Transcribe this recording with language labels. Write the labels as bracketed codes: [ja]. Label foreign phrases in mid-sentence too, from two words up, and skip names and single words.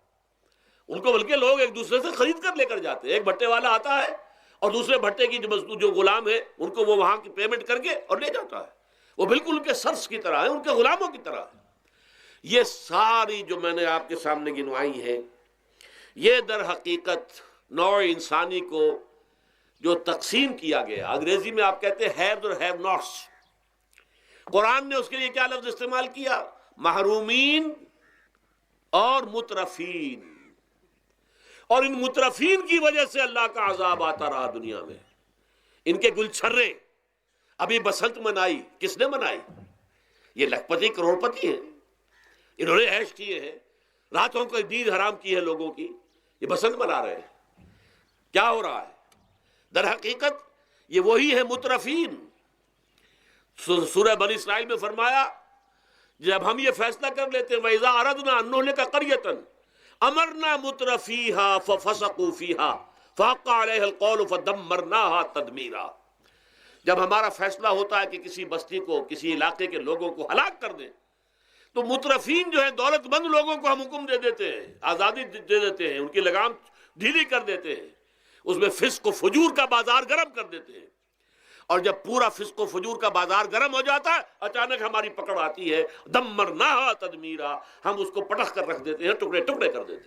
[ur] ان کو بلکہ لوگ ایک دوسرے سے خرید کر لے کر جاتے ہیں. ایک بھٹے والا آتا ہے اور دوسرے بھٹے کی جو مزدور جو غلام ہے ان کو وہ وہاں کی پیمنٹ کر کے اور لے جاتا ہے. وہ بالکل ان کے سرس کی طرح ہے، ان کے غلاموں کی طرح ہے. یہ ساری جو میں نے آپ کے سامنے گنوائی ہیں، یہ در حقیقت نوع انسانی کو جو تقسیم کیا گیا، انگریزی میں آپ کہتے ہیں ہیوز اور [en] have nots. [ur] قرآن نے اس کے لیے کیا لفظ استعمال کیا؟ محرومین اور مترفین. اور ان مترفین کی وجہ سے اللہ کا عذاب آتا رہا دنیا میں. ان کے گلچھرے ابھی بسنت منائی، کس نے منائی؟ یہ لکھپتی کروڑ پتی ہیں، انہوں نے عیش کیے ہیں، راتوں کو نیند حرام کی ہے لوگوں کی، یہ بسنت منا رہے ہیں. کیا ہو رہا ہے؟ در حقیقت یہ وہی ہے مترفین. سورہ بنی اسرائیل میں فرمایا جب ہم یہ فیصلہ کر لیتے ہیں [ar] وَإِذَا أَرَدْنَا أَن نُهْلِكَ قَرْيَةً أَمَرْنَا مُتْرَفِيهَا فَفَسَقُوا فِيهَا فَحَقَّ عَلَيْهَا الْقَوْلُ فَدَمَّرْنَاهَا تَدْمِيرًا. [ur] جب ہمارا فیصلہ ہوتا ہے کہ کسی بستی کو، کسی علاقے کے لوگوں کو ہلاک کر دیں، تو مترفین جو ہیں، دولت مند لوگوں کو ہم حکم دے دیتے ہیں، آزادی دے دیتے ہیں، ان کی لگام ڈھیلی کر دیتے ہیں، اس میں فسق و فجور کا بازار گرم کر دیتے ہیں، اور جب پورا فسق و فجور کا بازار گرم ہو جاتا ہے، اچانک ہماری پکڑ آتی ہے، [ar] دمرناہا تدمیرا، [ur] ہم اس کو پٹخ کر رکھ دیتے ہیں، ٹکڑے ٹکڑے کر دیتے ہیں۔